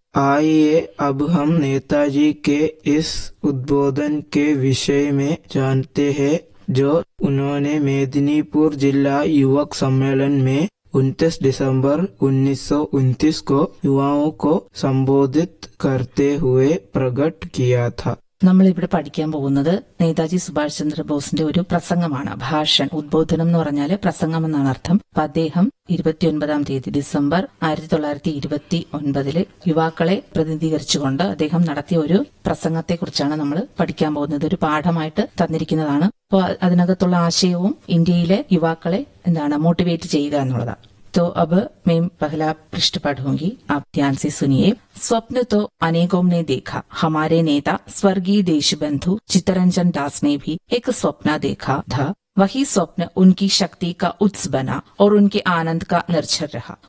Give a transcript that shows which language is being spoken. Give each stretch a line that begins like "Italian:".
Hindi: आइए अब हम नेताजी के इस उद्बोधन के विषय में जानते हैं जो उन्होंने मेदिनीपुर जिला युवक सम्मेलन में 29 दिसंबर 1929 को युवाओं को संबोधित करते हुए प्रकट किया था।
Malayalam: നമ്മളിവിടെ പഠിക്കാൻ പോകുന്നത് നേതാജി സുഭാഷ് ചന്ദ്രബോസിന്റെ ഒരു പ്രസംഗമാണ്, ഭാഷണം. ഉദ്ബോധനം എന്ന് പറഞ്ഞാൽ പ്രസംഗം എന്നാണ് അർത്ഥം. അപ്പൊ അദ്ദേഹം 29 ഡിസംബർ 1929 യുവാക്കളെ പ്രതിനിധീകരിച്ചുകൊണ്ട് അദ്ദേഹം നടത്തിയ ഒരു പ്രസംഗത്തെ കുറിച്ചാണ് നമ്മൾ പഠിക്കാൻ പോകുന്നത്. ഒരു പാഠമായിട്ട് തന്നിരിക്കുന്നതാണ്. അപ്പോൾ അതിനകത്തുള്ള ആശയവും ഇന്ത്യയിലെ യുവാക്കളെ എന്താണ് മോട്ടിവേറ്റ് ചെയ്യുക എന്നുള്ളതാണ്.
Hindi: तो अब मैं पहला पृष्ठ पढ़ूंगी, आप ध्यान से सुनिए। स्वप्न तो अनेकों ने देखा, हमारे नेता स्वर्गीय देशबंधु चित्तरंजन दास ने भी एक स्वप्न देखा था। वही स्वप्न उनकी शक्ति का उत्स बना और उनके आनंद का निर्झर रहा।